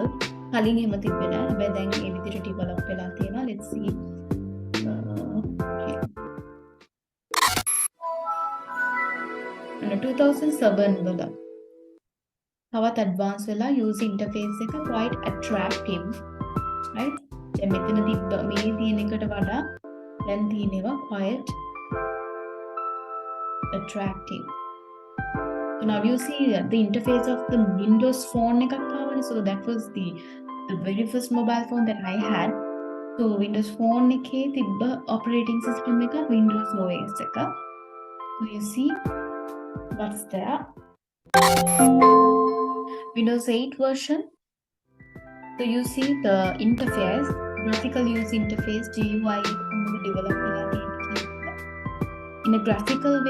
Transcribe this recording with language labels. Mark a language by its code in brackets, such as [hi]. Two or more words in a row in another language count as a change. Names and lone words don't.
[si] කලින් එහෙම තිබ්බේ නෑ. හැබැයි දැන් මේ විදිහට develop වෙලා තියෙනවා. [en] Let's see. Okay. 2007 [si] වල තවත් [en] advanced වෙලා user interface එක quite attractive, right? [si] දැන් මෙතන තිබ්බ මේ තියෙන එකට වඩා දැන් තියෙනවා [en] quite attractive. So now you see the interface of the Windows phone [si] එකක් ආවනේ. [en] So that was the very first mobile phone that I had. So Windows Phone [si] එකේ තිබ්බ [en] operating system එක Windows OS එක. So you see what's there. Windows 8 version. So you see the interface, graphical user interface, GUI developed in a graphical way.